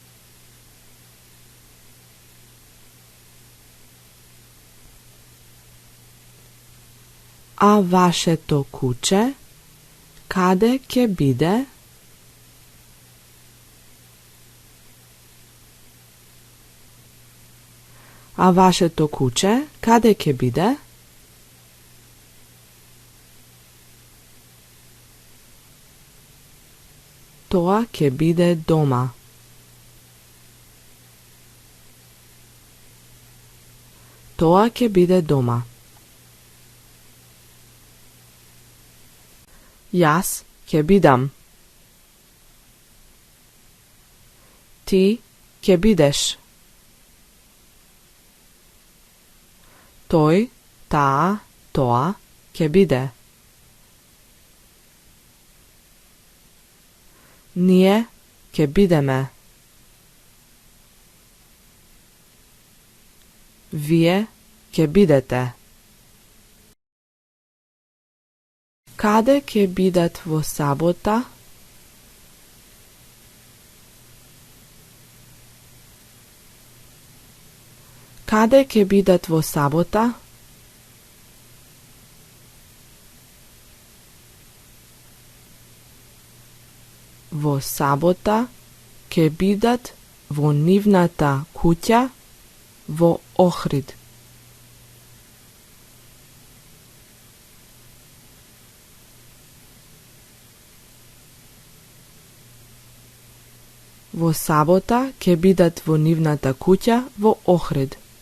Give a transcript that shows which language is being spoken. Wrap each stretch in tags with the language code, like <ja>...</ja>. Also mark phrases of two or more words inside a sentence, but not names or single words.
<mk>А ваше то куќе, каде ќе биде? А ваше то куќе, каде ќе биде? Тоа ќе биде дома. Тоа ќе биде дома. Јас ќе бидам. Ти ќе бидеш. Тој, та, тоа ќе биде. Није ќе бидеме. Вие ќе бидете. Каде ќе бидат во сабота? Каде ќе бидат во сабота? Во сабота ќе бидат во нивната куќа во Охрид. Во сабота ќе бидат во нивната куќа во Охрид.</mk>